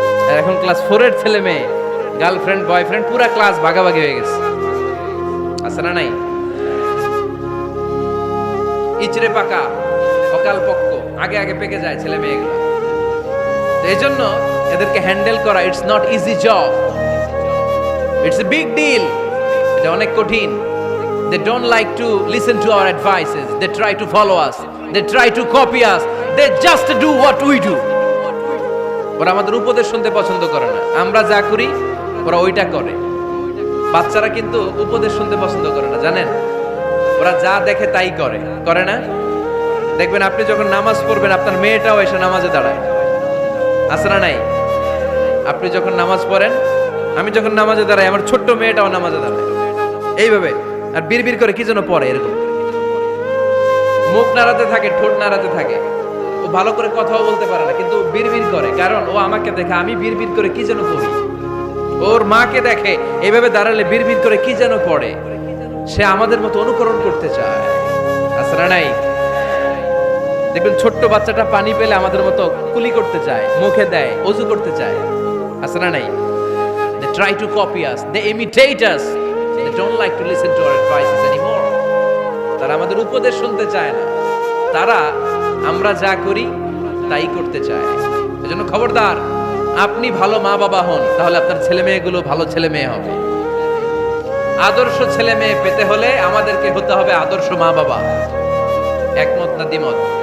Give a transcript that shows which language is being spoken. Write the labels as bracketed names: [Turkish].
[Bangla] আর এখন ক্লাস 4 এর ছেলে মেয়ে গার্লফ্রেন্ড বয়ফ্রেন্ড পুরা ক্লাস ভাগাভাগি হয়ে গেছে, আছে না নাই? ইচড়ে পাকা, অকাল পক্ক, আগে আগে পেকে যায় ছেলে মেয়েগুলো। তো এই জন্য এদেরকে হ্যান্ডেল করা [English] It's not easy job, it's a big deal. [Bangla] এটা অনেক কঠিন। [English] They don't like to listen to our advices. They try to follow us. They try to copy us. They just do what we do. [Bangla] ওরা আমাদের উপদেশ শুনতে পছন্দ করে না। আমরা যা করি ওরা ওইটা করে। বাচ্চারা কিন্তু উপদেশ শুনতে পছন্দ করে না, জানেন? ওরা যা দেখে তাই করে, করে না? দেখবেন আপনি যখন নামাজ পড়বেন আপনার মেয়েটাও এসে নামাজে দাঁড়ায়, আছে না নাই? আপনি যখন নামাজ পড়েন, আমি যখন নামাজে দাঁড়াই, আমার ছোট্ট মেয়েটাও নামাজে দাঁড়ায় এইভাবে, আর বিড়বিড় করে কি যেন পড়ে, এরকম মুখ নাড়াতে থাকে, ঠোঁট নাড়াতে থাকে। ও ভালো করে কথাও বলতে পারে না, কিন্তু বিড়বিড় করে, কারণ ও আমাকে দেখে আমি বিড়বিড় করে কি যেন পড়ি। ওর মাকে দেখে এইভাবে দাঁড়ালে বিড়বিড় করে কি যেন পড়ে। সে আমাদের মতো অনুকরণ করতে চায়, আছে না নাই? দেখবেন ছোট্ট বাচ্চাটা পানি পেলে আমাদের মতো কুলি করতে চায়, মুখে দেয়, ওযু করতে চায়, আছে না নাই? [English] They try to copy us, they imitate us, they don't like to listen to our advices anymore. [Bangla] তারা আমাদের উপদেশ শুনতে চায় না, তারা আমরা যা করি তাই করতে চায়। এজন্য খবরদার, আপনি ভালো মা বাবা হন, তাহলে আপনার ছেলে মেয়েগুলো ভালো ছেলে মেয়ে হবে। আদর্শ ছেলে মেয়ে পেতে হলে আমাদেরকে হতে হবে আদর্শ মা বাবা। একমত না দ্বিমত?